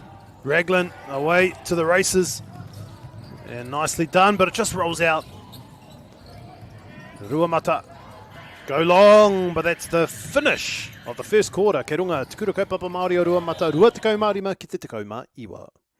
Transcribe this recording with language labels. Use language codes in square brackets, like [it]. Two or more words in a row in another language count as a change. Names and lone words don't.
[en] Raglan away to the races. And nicely done, but it just rolls out. Ruamata go long, but that's the finish of the first quarter. [mi] Kei runga, tukura kaupapa Māori o Ruamata, rua tekau mārima ki te tekau mā iwa.